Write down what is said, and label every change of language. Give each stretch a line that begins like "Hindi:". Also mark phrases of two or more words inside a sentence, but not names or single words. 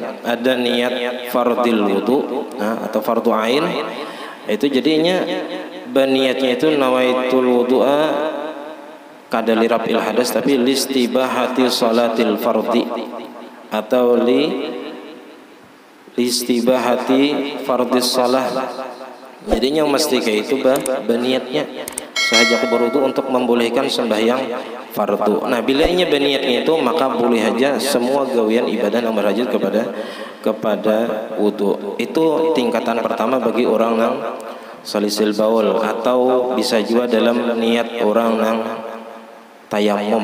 Indonesian: Ada niat
Arabic: فرض الوضوء,
Indonesian: atau fardu ain. Itu jadinya niatnya itu
Arabic: نويت الوضوء
Indonesian: kada
Arabic: لرفع الحدث,
Indonesian: tapi
Arabic: لاستباحة صلاة الفرض
Indonesian: atau
Arabic: لاستباحة فرض الصلاة.
Indonesian: Jadinya mesti kayak itu niatnya sahaja berwudu untuk membolehkan sembahyang fardu. Nah, bila ini niatnya itu maka boleh aja semua gawian ibadah yang berhajat kepada wudu. Itu tingkatan pertama bagi orang yang
Arabic: سلس البول,
Indonesian: atau bisa juga dalam niat orang yang tayamum.